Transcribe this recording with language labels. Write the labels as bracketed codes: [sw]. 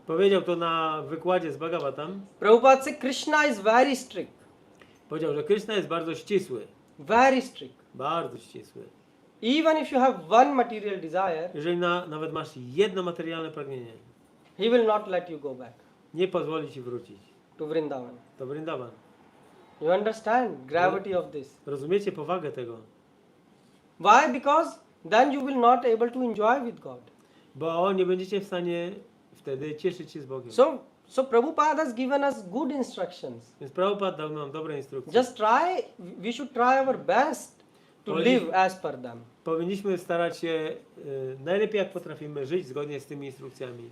[pl] Powiedział to na wykładzie z Bhagavatam. [en] Prabhupada said Krishna is very strict. [pl] Powiedział, że Krishna jest bardzo ścisły. [en] Very strict. [pl] Bardzo ścisły. [en] Even if you have one material desire, [pl] Jeżeli nawet masz jedno materialne pragnienie, [en] He will not let you go back [pl] nie pozwoli ci wrócić. [en] to Vrindavan. [pl] To Vrindavan. [en] You understand gravity of this? [pl] Rozumiecie powagę tego? [en] Why? Because then you will not able to enjoy with God. [pl] Bo nie będziecie w stanie wtedy cieszyć się z Bogiem. [en] So Prabhupada has given us good instructions. [pl] Więc Prabhupada dał nam dobre instrukcje. [en] Just try, we should try our best to live as per them. [pl] Powinniśmy starać się najlepiej jak potrafimy żyć zgodnie z tymi instrukcjami.